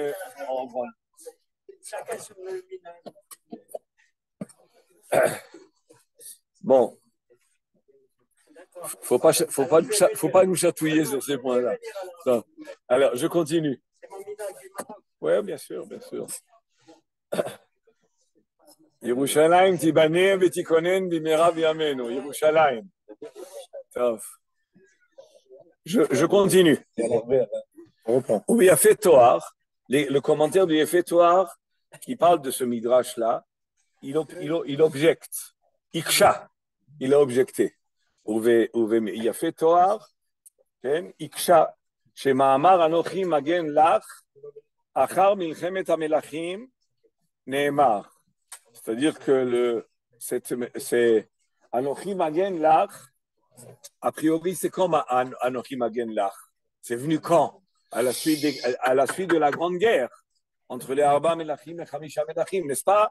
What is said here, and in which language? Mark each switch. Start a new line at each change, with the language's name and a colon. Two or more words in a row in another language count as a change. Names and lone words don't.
French: Bon. Faut pas nous chatouiller sur ces points-là. Non. Alors, je continue. Oui, bien sûr.
Hebrew: ירושלים תיבנה ותיכונן במהרה בימינו.
French: Yerushalayim. Je continue. Oui, Yafet Toar, le commentaire du Yafet Toar qui parle de ce midrash-là, il objecte. Iksha, il a objecté. Yafet Toar, Iksha,
Hebrew: שמאמר אנוכי מגן לך, אחר מלחמת המלכים, נאמר.
French: C'est-à-dire que c'est
Hebrew: אנכי מגן לך,
French: a priori, c'est comme
Hebrew: אנכי מגן לך.
French: C'est venu quand? À la suite de la Grande Guerre entre les
Hebrew: ארבעה מלכים
French: et
Hebrew: חמישה מלכים,
French: n'est-ce pas?